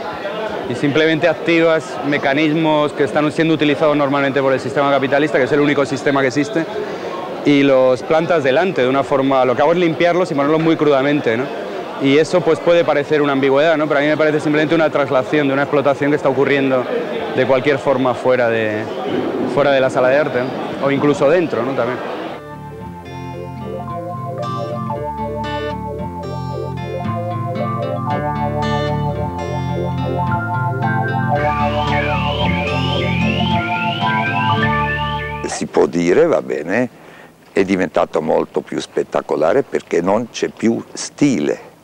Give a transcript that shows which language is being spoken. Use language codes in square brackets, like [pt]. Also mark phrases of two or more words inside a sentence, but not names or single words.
[es] Y simplemente activas mecanismos que están siendo utilizados normalmente por el sistema capitalista, que es el único sistema que existe, y los plantas delante de una forma, lo que hago es limpiarlos y ponerlos muy crudamente, ¿no? Y eso pues puede parecer una ambigüedad, ¿no? Pero a mí me parece simplemente una traslación de una explotación que está ocurriendo de cualquier forma fuera de la sala de arte, ¿no? O incluso dentro, ¿no? También. [it] Si può dire, va bene, è diventato molto più spettacolare perché non c'è più stile.